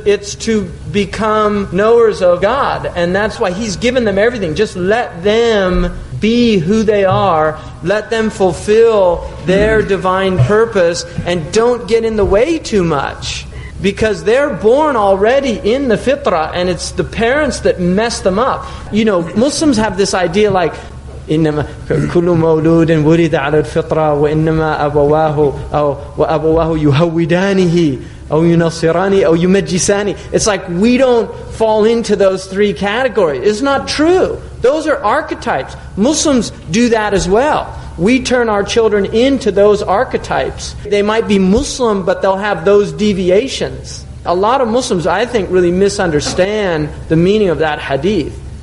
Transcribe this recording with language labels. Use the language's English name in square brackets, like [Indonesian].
[English] It's to become knowers of God. And that's why He's given them everything. Just let them be who they are, let them fulfill their divine purpose, and don't get in the way too much. Because they're born already in the fitrah, and it's the parents that mess them up. Muslims have this idea like, [Arabic] إنما كل مولود ولد على الفطرة وإنما أبواه يهودانه أو ينصرانه أو يمجسانه. [English] It's like we don't fall into those three categories. It's not true. Those are archetypes. Muslims do that as well. We turn our children into those archetypes. They might be Muslim, but they'll have those deviations. A lot of Muslims, I think, really misunderstand the meaning of that hadith.